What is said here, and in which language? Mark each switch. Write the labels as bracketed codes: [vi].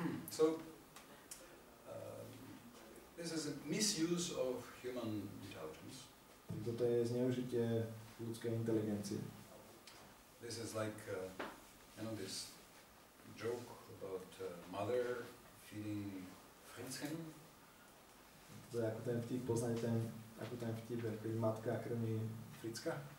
[en] So, this is a misuse of human intelligence. [sk] Toto je zneužitie ľudskej inteligencie. [en] This is like, you know, this joke about mother feeding Fritzchen. [sk] To je ako ten vtip, poznáte ako ten vtip, keď matka krmí Fricka?